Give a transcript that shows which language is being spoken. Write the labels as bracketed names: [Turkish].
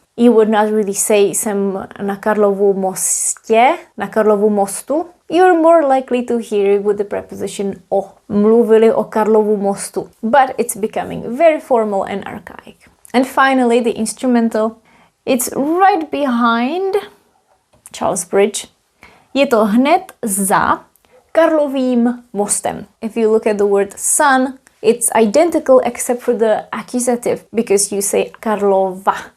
[English] You would not really say [Czech] jsem na Karlovu mostě, na Karlovu mostu. [English] You're more likely to hear it with the preposition o. [Czech] Mluvili o Karlovu mostu. [English] But it's becoming very formal and archaic. And finally, the instrumental. It's right behind Charles Bridge. [Czech] Je to hned za Karlovým mostem. [English] If you look at the word sun, it's identical except for the accusative because you say Karlova.